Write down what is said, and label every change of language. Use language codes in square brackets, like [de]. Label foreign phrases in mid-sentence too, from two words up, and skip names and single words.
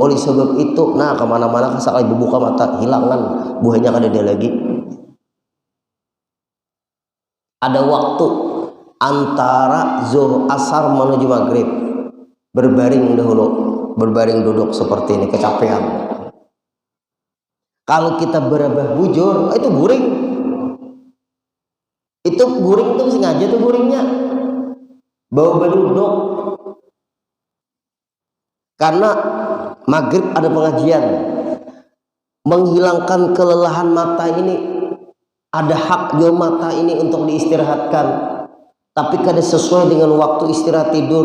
[id] Oleh sebab itu, nah kemana-mana sekali buka mata hilangan buahnya ada dia lagi. Ada waktu antara zuhur asar menuju maghrib, berbaring dahulu, berbaring duduk seperti ini, kecapean. [bjn] Kalau kita berabah bujur, itu guring. Itu guring tuh sengaja tuh guringnya. [id] Bawa duduk. Karena maghrib ada pengajian. Menghilangkan kelelahan mata ini, ada hak jual mata ini untuk diistirahatkan. Tapi kada sesuai dengan waktu istirahat tidur.